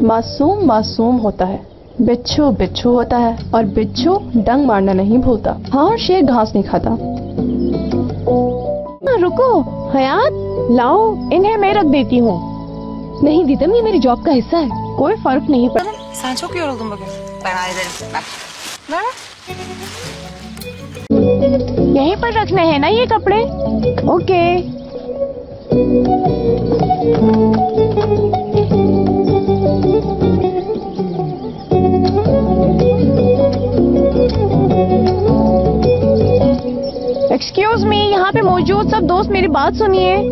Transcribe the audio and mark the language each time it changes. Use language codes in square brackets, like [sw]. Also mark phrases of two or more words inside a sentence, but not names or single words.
[hi] मासूम मासूम होता है, बिच्छू बिच्छू होता है, और बिच्छू डंग मारना नहीं भूलता। हाँ, और शेर घास नहीं खाता। रुको हयात, लाओ इन्हें मैं रख देती हूँ। नहीं दीदम, ये मेरी जॉब का हिस्सा है। कोई फर्क नहीं पड़ता। [tr] Sen çok yoruldun bugün. Ben hallederim. Bak. Ver. [hi] यहीं पर रखने हैं ना ये कपड़े? ओके। [en] excuse me, [hi] यहाँ पे मौजूद सब दोस्त मेरी बात सुनिए।